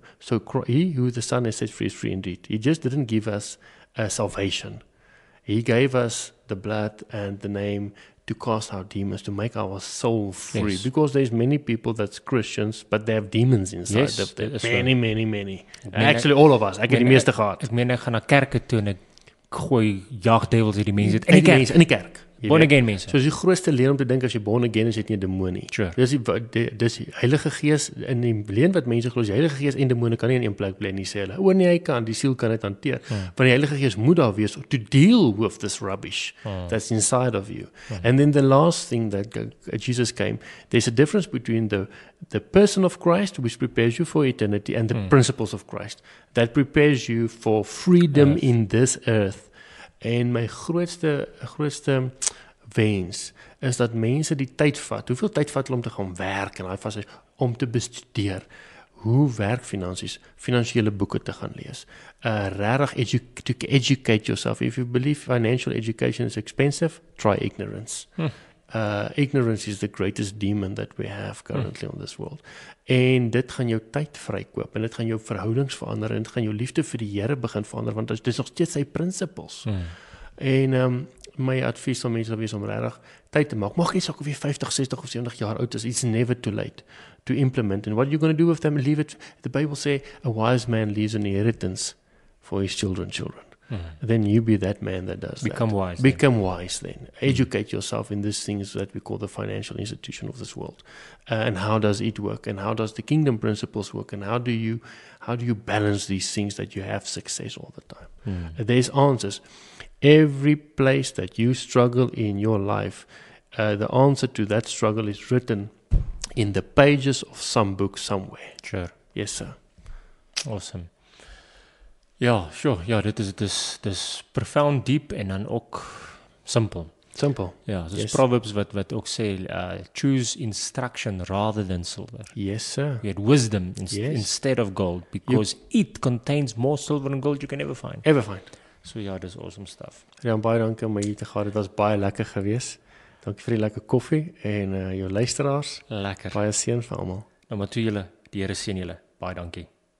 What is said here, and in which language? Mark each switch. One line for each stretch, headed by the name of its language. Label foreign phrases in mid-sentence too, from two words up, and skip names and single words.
English: So He who the Son has set free is free indeed. He just didn't give us salvation. He gave us the blood and the name to cast out demons, to make our soul free. Yes. Because there's many people that's Christians, but they have demons inside Yes, of them.
Afrikaans: dat is
English: Many. Actually, all of us.
Afrikaans: Ek het die meeste gehad. Ek meen ek gaan na kerke toe en ek gooi jagdevils uit die mense uit In die kerk. Jy Born weet. again mense. So is die grootste leer om te dink as jy
English: born again
Afrikaans: is, het nie 'n demoon nie. Sure. Dis die Heilige Gees in die leer wat mense glo, die Heilige Gees en demone kan nie in een plek bly nie, sê hulle. O nee, hy kan, die siel kan dit hanteer. Want die Heilige Gees moet daar wees
English: to deal with this rubbish that's inside of you. And then the last thing that Jesus came, there's a difference between the person of Christ, which prepares you for eternity, and the principles of Christ that prepares you for freedom in this earth.
Afrikaans: En my grootste wens is dat mense die tyd vat. Hoeveel tyd vat hulle om te gaan werk en daai fase om te bestudeer hoe werk finansies, finansiële boeke te gaan lees.
English: Regtig to educate yourself. If you believe financial education is expensive, try ignorance. Ignorance is the greatest demon that we have currently on this world.
Afrikaans: En dit gaan jou tyd vrykoop en dit gaan jou verhoudings verander en dit gaan jou liefde vir die Here begin verander want dit is nog steeds sy principles. En my advies aan mense sal wees om regtig tyd te maak. Maak nie saak of jy 50, 60 of 70 jaar oud is,
English: it's never too late to implement. And what are you going to do with them? Leave it. The Bible say a wise man leaves an inheritance for his children. Then you be that man that does Become that. wise. Become wise then. Educate yourself in these things that we call the financial institution of this world. And how does it work? And how does the kingdom principles work? And how do you balance these things that you have success all the time? There's answers. Every place that you struggle in your life, the answer to that struggle is written in the pages of some book somewhere. Sure. Yes, sir. Awesome. Ja, sure.
Afrikaans: Ja, dit is profound, diep en dan ook simpel. Simple. Ja, dis Yes.
English: Proverbs
Afrikaans: wat ook sê
English: choose instruction rather than silver. Yes, sir. Get wisdom Yes. instead of gold because it contains more silver and gold you can ever find. Ever find.
Afrikaans: So ja, dis
English: awesome stuff.
Afrikaans: Rian, baie dankie om hier te gaan. Dit was baie lekker geweest. Dankie vir die lekker koffie en jou luisteraars. Lekker. Baie seën vir almal. Nou maar toe julle, die Here seën julle. Baie dankie.